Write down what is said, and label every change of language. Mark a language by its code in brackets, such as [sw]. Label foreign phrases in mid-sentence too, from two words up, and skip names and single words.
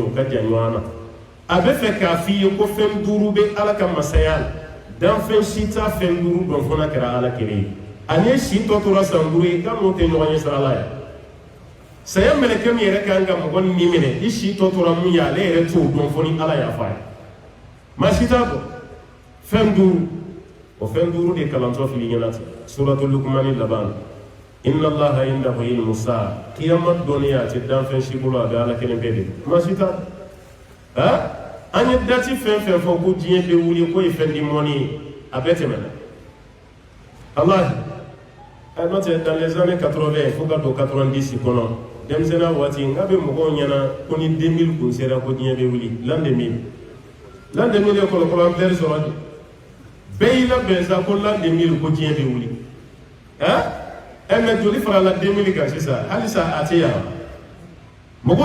[bm] o ka jan ɲɔgɔn na a bɛ fɛ k'a f'i ye ko fɛn 5 bɛ ala ka masaya la danfɛn si t'a fɛn 5 dɔn fo n'a kɛra ala kelen ye ani si tɔ tora san 5 ye k'a n'o tɛ ɲɔgɔn ye sira la ye saya mɛlɛkɛ min yɛrɛ kan ka mɔgɔ ni minɛ i si tɔ tora mun ye ale yɛrɛ t'o dɔn fo ni ala y'a fɔ a ye maa si t'a dɔn fɛn 5 o fɛn 5 de kalantɔ fili ɲɛna ten suratul luqmani laban [ar] إن الله عنده علم الساعة [bm] kiyama dɔnniya a tɛ danfɛn si bolo a bɛ ala kelen bɛɛ de maa si t'a dɔn an ye dati fɛn fɛn fɔ ko diɲɛ bɛ wuli ko ye fɛn di mɔni ye a bɛɛ tɛmɛna Allah n'o tɛ [fr] dans les années 80 [bm] fo ka don 90 kɔnɔ denmisɛnninya waati n k'a bɛ mɔgɔw ɲɛna ko ni 2000 kun sera ko diɲɛ bɛ wuli l'an 2000 ye kɔlɔkɔlɔ an bɛɛ sɔrɔ de bɛɛ y'i labɛn sa ko l'an 2000 ko diɲɛ bɛ wuli mais joli farala 2000 kan sisan halisa a tɛ yan mɔgɔw